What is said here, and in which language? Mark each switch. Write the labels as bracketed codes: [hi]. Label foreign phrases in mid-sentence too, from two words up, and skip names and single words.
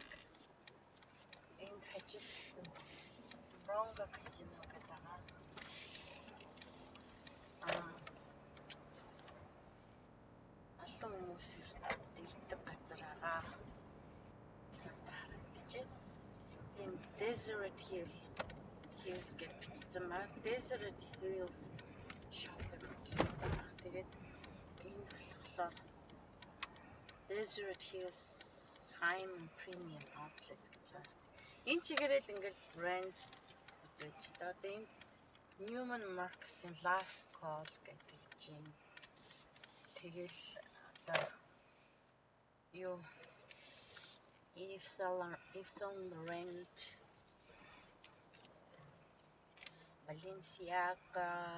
[mn] Энд хажууд Rongo Casino гэдэг байгаа. Олон хүмүүс ирдэг газар байгаа. Энэ Desert Hills гэж бичсэн байна. [en] Desert Hills shopping mall. [mn] Тэгээд энд болохоор Desert Hills Simon Premium Outlet гэж байна. Энэ чигээрээ л ингээд брэнд гэж одоо энэ Neiman Marcus-ийн Last Call гэдэг чинь тэгэл одоо юу Yves Saint Laurent, Balenciaga,